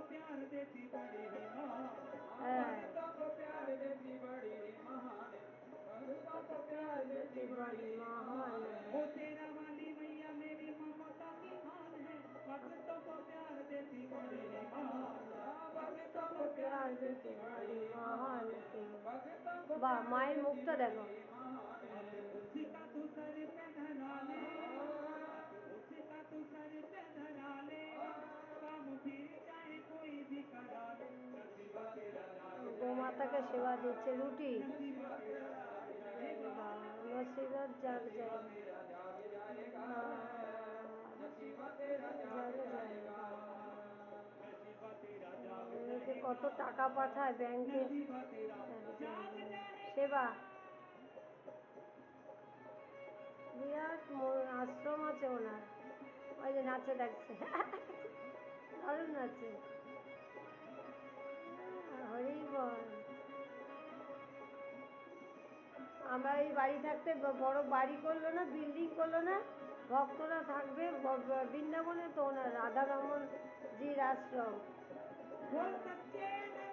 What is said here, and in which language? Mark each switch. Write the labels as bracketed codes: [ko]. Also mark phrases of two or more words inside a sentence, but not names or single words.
[hi] हाँ, भक्तों को प्यार देती बड़ी महान है, भक्तों को प्यार देती बड़ी महान है। वो तेरा वाली मैया मेरी ममता की खान है, भक्तों को प्यार देती बड़ी महान है, भक्तों को प्यार देती बड़ी महान है, भक्तों को वाह प्यार [bn] माয়ের [hi] देती [bn] মুখটা দেখো। [hi] बड़ी महान है। उसी का तू सर पे धरा ले, उसी का तू सर पे धरा ले, काम फिर चाहे कोई भी करा ले, नसीबा तेरा जाग जाएगा, [bn] গোমাতাকে সেবা দিচ্ছে রুটি। [hi] नसीबा तेरा जाग जाएगा, नसीबत जाग नसीबा [bn] যায়। [hi] तेरा जाग जाएगा, नसीबा तेरा जाग জাগ जाएगा। जाएगा। नसीबा तेरा जाग [bn] যে [hi] जाएगा, [bn] কত টাকা পাঠায় ব্যাংকে। [hi] नसीबा तेरा जाग जाएगा। [bn] সেবা বিরাট আশ্রম আছে ওনার। ওই যে নাচে দেখছে দারুণ নাচে। হরি বল। আমরা এই বাড়ি থাকতে বড় বাড়ি করলো না, বিল্ডিং করলো না, ভক্তরা থাকবে বৃন্দাবনে তো ওনার রাধারমন জির আশ্রম। [hi] बोल सच्चे